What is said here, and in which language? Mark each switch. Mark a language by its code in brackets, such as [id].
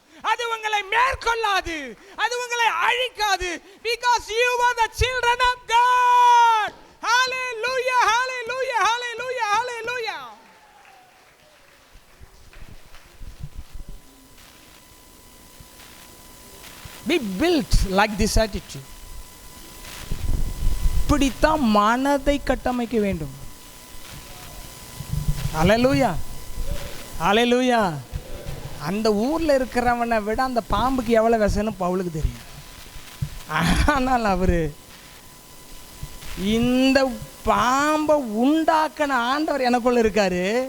[ta] அது உங்களை மேற்கொள்ளாது, அது உங்களை அழிக்காது. [en] Because you are the children of God. Hallelujah, hallelujah, hallelujah, hallelujah. Be built like this attitude. [ta] இப்படித்தான் மனதை கட்டமைக்க வேண்டும். ஹல்லேலூயா, ஹல்லேலூயா. அந்த ஊரில் இருக்கிறவனை விட அந்த பாம்புக்கு எவ்வளோ விஷம்னு பவுலுக்கு தெரியும். ஆனால் அவர் இந்த பாம்பை உண்டாக்கின ஆண்டவர் எனக்குள்ள இருக்காரு.